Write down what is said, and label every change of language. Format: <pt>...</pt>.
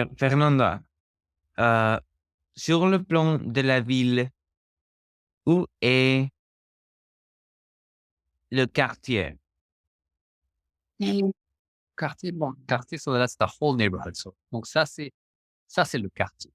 <fr>Fernanda, sur le plan de la ville, où est le quartier? Quartier, bon, quartier,</fr> <en>so that's the whole neighborhood.</en> <fr>So, donc ça, c'est le quartier.</fr>